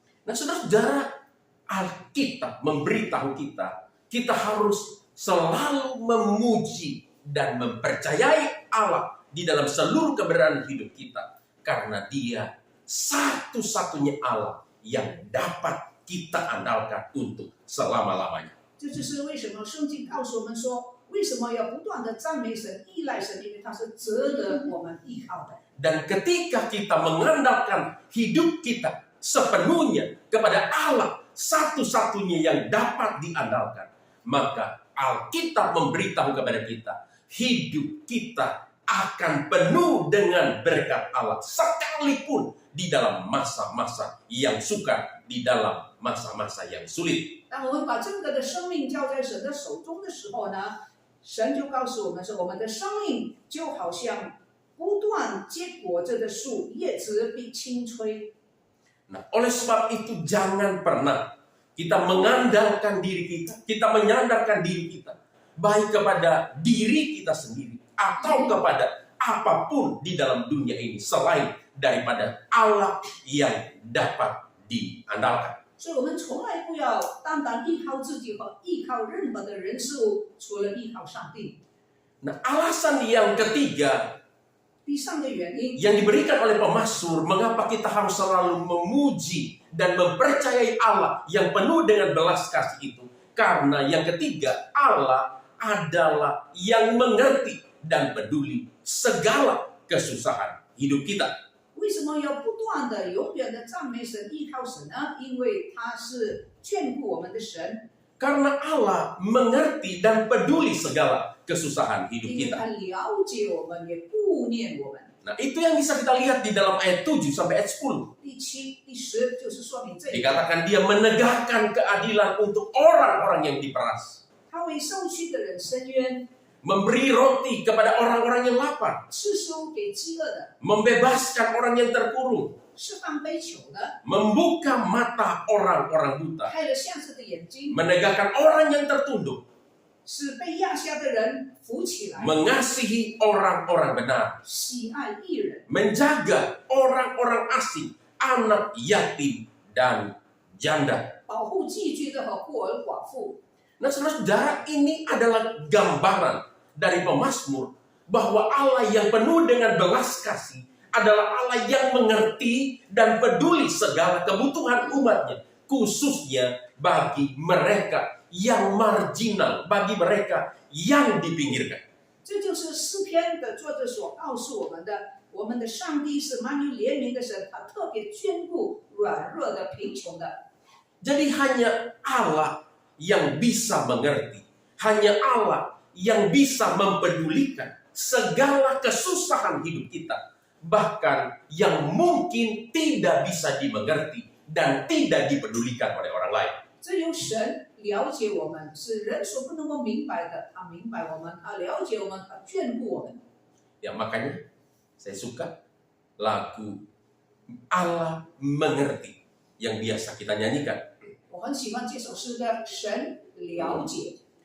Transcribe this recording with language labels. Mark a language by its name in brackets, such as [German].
[Indonesian] Nah, saudara-saudara, Alkitab memberitahu kita, kita harus selalu memuji dan mempercayai Allah di dalam seluruh keberadaan hidup kita. Karena Dia satu-satunya Allah yang dapat kita andalkan untuk selama-lamanya. [Chinese] 这就是为什么圣经告诉我们说，为什么要不断的赞美神、依赖神，因为他是值得我们依靠的。 [Indonesian] Dan ketika kita mengandalkan hidup kita sepenuhnya kepada Allah satu-satunya yang dapat diandalkan, maka Alkitab memberitahu kepada kita, hidup kita akan penuh dengan berkat Allah sekalipun di dalam masa-masa yang sukar, di dalam masa-masa yang sulit. [Chinese] 当我们把整个的生命交在神的手中的时候呢，神就告诉我们说，我们的生命就好像不断结果子的树，叶子被轻吹。 [Indonesian] Nah, oleh sebab itu jangan pernah kita mengandalkan diri kita, kita menyandarkan diri kita, baik kepada diri kita sendiri atau kepada apapun di dalam dunia ini selain daripada Allah yang dapat diandalkan. [Chinese] 所以我们从来不要单单依靠自己和依靠任何的人事物，除了依靠上帝。 [Indonesian] Nah, alasan yang ketiga [Chinese] 第三个原因， [Indonesian] yang diberikan oleh pemazmur, mengapa kita harus selalu memuji dan mempercayai Allah yang penuh dengan belas kasih itu. Karena yang ketiga, Allah adalah yang mengerti dan peduli segala kesusahan hidup kita. [Chinese] 为什么要不断的、永远的赞美神、依靠神呢？因为他是眷顾我们的神， [Indonesian] Karena Allah mengerti dan peduli segala kesusahan hidup [Chinese] 因为 [Indonesian] kita. [Chinese] 他了解我们，也顾念我们。 [Indonesian] Nah, itu yang bisa kita lihat di dalam ayat 7 sampai ayat 10. [Chinese] 第七、第十就是说明这一点。 [Indonesian] Dikatakan dia menegakkan keadilan untuk orang-orang yang diperas. [Chinese] 他为受屈的人伸冤， [Indonesian] Memberi roti kepada orang-orang yang lapar. [Chinese] 赐食给饥饿的， [Indonesian] Membebaskan orang yang terkurung. [Chinese] 释放被囚的， [Indonesian] Membuka mata orang-orang buta. [Chinese] 开了瞎子的眼睛， [Indonesian] Menegakkan orang yang tertunduk. [Chinese] 使被压下的人扶起来， [Indonesian] Mengasihi orang-orang benar. [Chinese] 喜爱义人， [Indonesian] Menjaga orang-orang asing, anak yatim, dan janda. [Chinese] 保护寄居的和孤儿寡妇。 [Indonesian] Nah, saudara-saudara, ini adalah gambaran dari pemazmur bahwa Allah yang penuh dengan belas kasih adalah Allah yang mengerti dan peduli segala kebutuhan umatnya, khususnya bagi mereka yang marginal, bagi mereka yang dipinggirkan. [Chinese] 这就是诗篇的作者所告诉我们的。我们的上帝是满有怜悯的神，他特别眷顾软弱的、贫穷的。 [Indonesian] Jadi hanya Allah yang bisa mengerti, hanya Allah yang bisa mempedulikan segala kesusahan hidup kita, bahkan yang mungkin tidak bisa dimengerti dan tidak dipedulikan oleh orang lain. [Chinese] 只有神了解我们，是人所不能够明白的。他明白我们，他了解我们，他眷顾我们。 [Indonesian] Ya, makanya saya suka lagu Allah Mengerti yang biasa kita nyanyikan. [Chinese] 我很喜欢这首诗的神了解。